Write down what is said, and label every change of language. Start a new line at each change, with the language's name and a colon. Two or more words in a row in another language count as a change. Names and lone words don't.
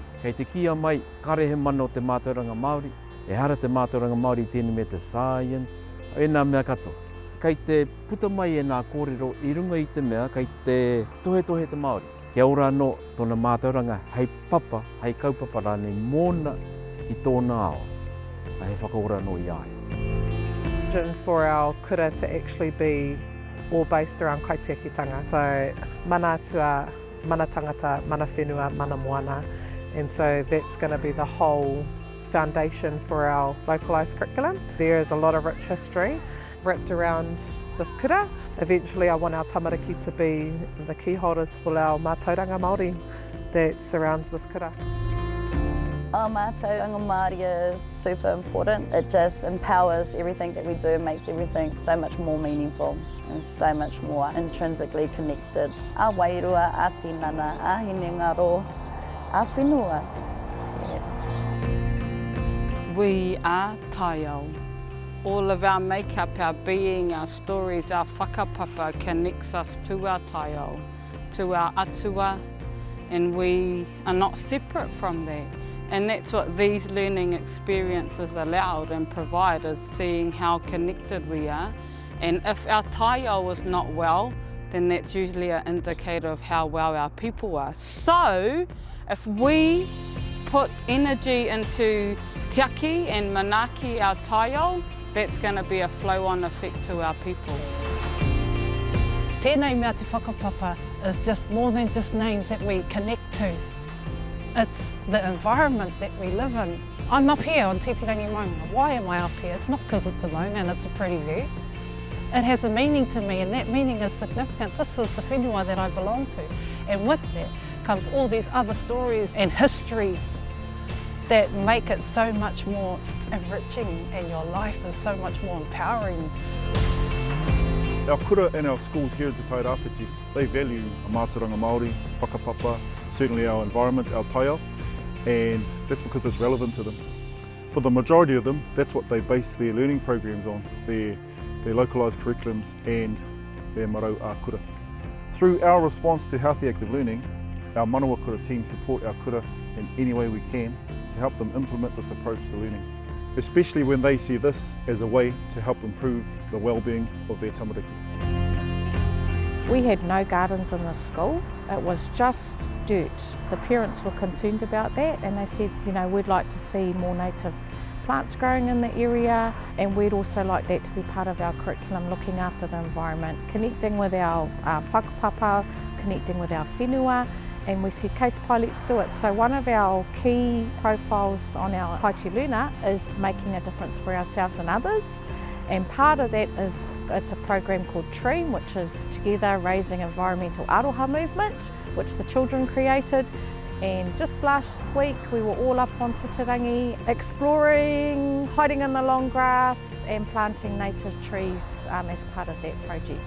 Māori: Kei te kia mai, karehe mana o te mātauranga Māori, e hara te mātauranga Māori tēnei mea te science, e nā mea katoa. Kei te puta mai e nā kōrero i runga i te mea, kei te tohetohe te Māori. Kia ora anō tōna mātauranga hei papa, hei kaupapa rānei mōna ki tōna ao. A he whakaora anō i ai.
English: For our kura to actually be all based around kaitiakitanga.
Māori: So mana atua, mana tangata, mana whenua, mana moana.
English: And so that's going to be the whole foundation for our localised curriculum. There is a lot of rich history wrapped around this kura. Eventually I want our tamariki to be the key holders for our
Māori: mātauranga Māori
English: that surrounds this kura. Our
Māori: mātauranga Māori
English: is super important. It just empowers everything that we do and makes everything so much more meaningful and so much more intrinsically connected.
Māori: A wairua, a tinana, a hinengaro, a whenua.
English: Yeah. We are Taiao. All of our makeup, our being, our stories, our whakapapa connects us to our Taiao, to our atua, and we are not separate from that. And that's what these learning experiences allowed and provide, is seeing how connected we are. And if our Taiao is not well, then that's usually an indicator of how well our people are. So if we put energy into tiaki and manaki our Taiao, that's going to be a flow-on effect to our people.
Māori: Tēnei mea te whakapapa
English: is just more than just names that we connect to. It's the environment that we live in. I'm up here on Titirangi Maunga. Why am I up here? It's not because it's a maunga and it's a pretty view. It has a meaning to me, and that meaning is significant. This is the whenua that I belong to. And with that comes all these other stories and history that make it so much more enriching, and your life is so much more empowering. Our kura and our schools here at the Tairāwhiti, they value a
Māori: mātauranga Māori,
English: whakapapa, certainly our environment, our Taiao, and that's because it's relevant to them. For the majority of them, that's what they base their learning programs on, their localised curriculums and their
Māori: marau a kura.
English: Through our response to healthy active learning, our
Māori: manawa kura
English: team support our kura in any way we can to help them implement this approach to learning, especially when they see this as a way to help improve the well-being of their tamariki. We had no gardens in the school, it was just dirt. The parents were concerned about that, and they said, you know, we'd like to see more native plants growing in the area, and we'd also like that to be part of our curriculum, looking after the environment, connecting with our whakapapa, connecting with our whenua, and we said,
Māori: kei te pai,
English: let's do it. So one of our key profiles on our Kaiti Learner is making a difference for ourselves and others. And part of that is, it's a program called TREAM, which is Together Raising Environmental Aroha Movement, which the children created. And just last week we were all up on Titirangi exploring, hiding in the long grass and planting native trees as part of that project.